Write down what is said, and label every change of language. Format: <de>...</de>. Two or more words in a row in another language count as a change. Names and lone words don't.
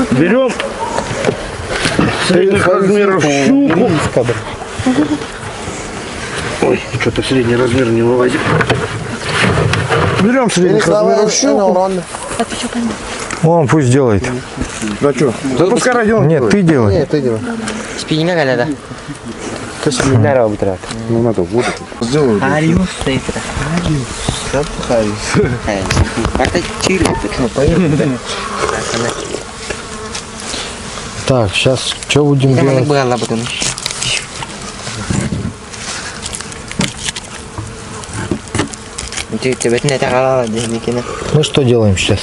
<ru>Берем средних размеров щуку. Ой, что-то средний размер не вылазит. Берем средних размеров щуку. Он пусть делает. Да что? Запускай радио. Нет, ты делай. Нет, ты делай. Спиннинг ada. Спиннинг ada berat. Ну надо вот. Сделай. Хариус это. Хариус. Это чирик. Так, сейчас что будем делать? Мы что делаем сейчас?</ru>